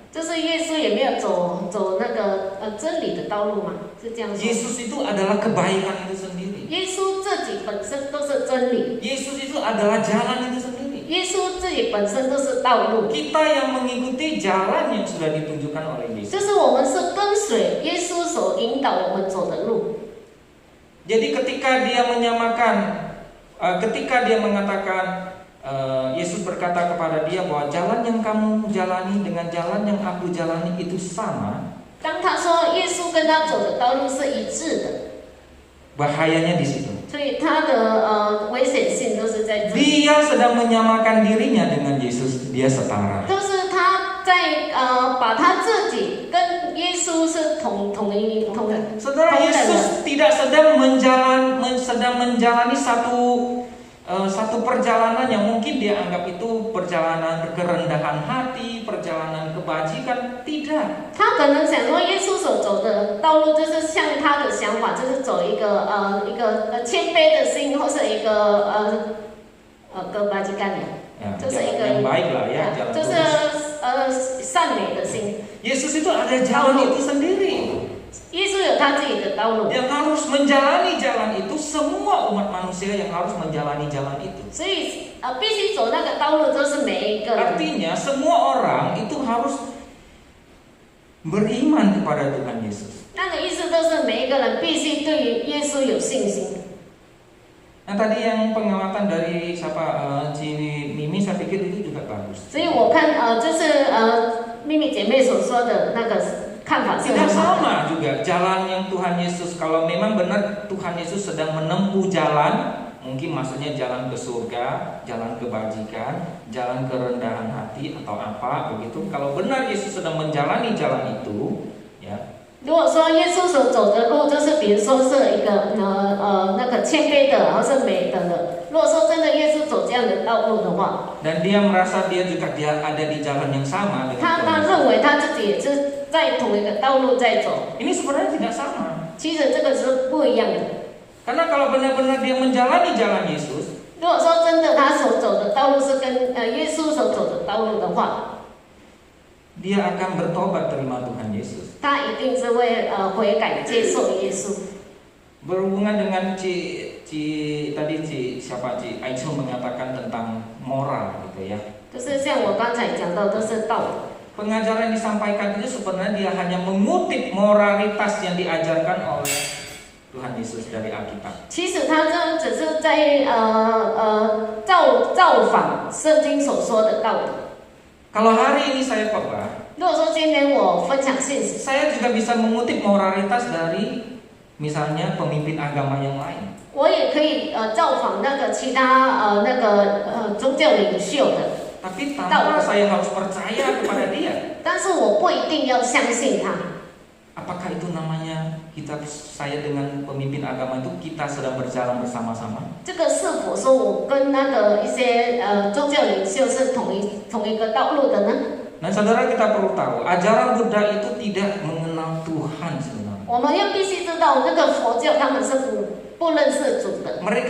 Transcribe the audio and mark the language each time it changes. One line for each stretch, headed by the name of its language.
Chinese: 就是耶稣也没有走那个真理的道路嘛，是这样说。
Indonesian: Yesus itu adalah kebaikan itu sendiri.
Chinese: 耶稣自己本身都是真理，
Indonesian: Yesus itu adalah jalan itu sendiri.
Chinese: 耶稣自己本身就是道路，
Indonesian: Kita yang mengikuti jalan yang sudah ditunjukkan oleh Yesus.
Chinese: 就是我们是跟随耶稣所引导我们走的路。
Indonesian: Jadi ketika dia mengatakan, Yesus berkata kepada dia bahwa jalan yang kamu jalani dengan jalan yang aku jalani itu sama.
Chinese: 当他说耶稣跟他走的道路是一致的，
Indonesian: Bahayanya di situ.
Chinese: 所以他的危险性都是在这里。
Indonesian: Dia sedang menyamakan dirinya dengan Yesus, dia setara.
Chinese: 就是他在把他自己跟耶稣是同一
Indonesian: Saudara, Yesus tidak sedang menjalani satu perjalanan yang mungkin dia anggap itu perjalanan kerendahan hati, perjalanan kebajikan. Tidak.
Chinese: 他可能想说，耶稣所走的道路就是像他的想法，就是走一个谦卑的心，或是一个kebajikan
Indonesian: Ya,
Chinese: 就是一
Indonesian: jalan yang
Chinese: 个
Indonesian: baik lah ya, jalan
Chinese: 就
Indonesian: lurus.
Chinese: 是善美的心。
Indonesian: Yesus itu ada jalan itu sendiri.
Chinese: 耶稣有他自己的道路，
Indonesian: Yang harus menjalani jalan itu semua umat manusia yang harus menjalani jalan itu.
Chinese: 所以必须走那个道路，就是每一个人。
Indonesian: Artinya semua orang itu harus beriman kepada Tuhan Yesus.
Chinese: 那个意思就是每一个人必须对于耶稣有信心。
Indonesian: Nah tadi yang pengamatan dari Ci Mimi saya pikir itu juga bagus.
Chinese: 所以我看就是秘密姐妹所说的那个看法是
Indonesian: Tidak
Chinese: 很好的。
Indonesian: sama juga jalan yang Tuhan Yesus, kalau memang benar Tuhan Yesus sedang menempuh jalan, mungkin maksudnya jalan ke surga, jalan kebajikan, jalan kerendahan hati atau apa begitu. Kalau benar Yesus sedang menjalani jalan itu, ya.
Chinese: 如果说耶稣所走的路，就是比如说是一个那个谦卑的，然后是美德的。如果说真的耶稣走这样的道路的话，
Indonesian: Dan dia merasa dia ada di jalan yang sama dengan
Chinese: 他
Indonesian: Tuhan Yesus.
Chinese: 认为他自己也是在同一个道路在走。
Indonesian: Ini sebenarnya tidak sama.
Chinese: 其实这个是不一样的。
Indonesian: Karena kalau benar-benar dia menjalani jalan Yesus,
Chinese: 如果说真的他所走的道路是跟耶稣所走的道路的话，
Indonesian: dia akan bertobat terima Tuhan Yesus.
Chinese: 他一定是会悔改接受耶稣。
Indonesian: Berhubungan dengan tadi Aichel mengatakan tentang moral gitu ya.
Chinese: 就是像我刚才讲到，都是道德。
Indonesian: Pengajaran yang disampaikan itu sebenarnya dia hanya mengutip moralitas yang diajarkan oleh Tuhan Yesus dari Alkitab.
Chinese: 其实他这只是在造访圣经所说的道德。
Indonesian: Kalau hari ini saya khotbah,
Chinese: 如果说今天我分享信息，
Indonesian: saya juga bisa mengutip moralitas dari misalnya pemimpin agama yang lain.
Chinese: 我也可以造访那个其他宗教领袖的，
Indonesian: Tapi tanpa saya harus percaya kepada dia.
Chinese: 但是我不一定要相信他。
Indonesian: Apakah itu namanya saya dengan pemimpin agama itu kita sedang berjalan bersama-sama?
Chinese: 这个是否说我跟那个一些宗教领袖是同一个道路的呢？
Indonesian: Nah, saudara kita perlu tahu, ajaran Buddha itu tidak mengenal Tuhan sebenarnya.
Chinese: 我们要必须知道，那个佛教他们是不认识主的，